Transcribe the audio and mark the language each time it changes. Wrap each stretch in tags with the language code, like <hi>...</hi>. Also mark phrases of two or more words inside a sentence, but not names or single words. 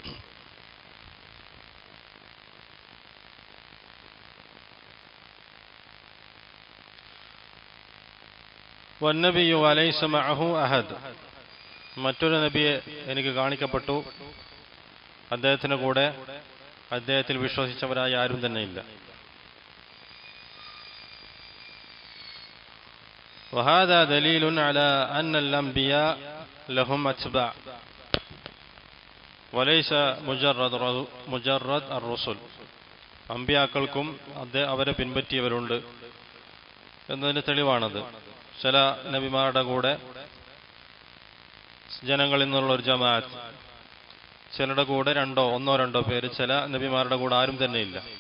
<ar>والنبي وليس معه أحد,</ar> <ml>മറ്റൊരു നബിയെ എനിക്ക് കാണിക്കപ്പെട്ടു. അദ്ദേഹത്തിന് കൂടെ അദ്ദേഹത്തിൽ വിശ്വസിച്ചവരായി ആരും തന്നെ ഇല്ല.</ml> <ar>وهذا دليل على أن الأنبياء لهم أتباع وليس مجرد الرسل.</ar> <ml>അമ്പിയാക്കൾക്കും അവരെ പിൻപറ്റിയവരുണ്ട് എന്നതിന് തെളിവാണത്. ചില നബിമാരുടെ കൂടെ ജനങ്ങളിൽ നിന്നുള്ള ഒരു ജമാഅത്ത്, ചിലരുടെ കൂടെ ഒന്നോ രണ്ടോ പേര്, ചില നബിമാരുടെ കൂടെ ആരും തന്നെ ഇല്ല.</ml>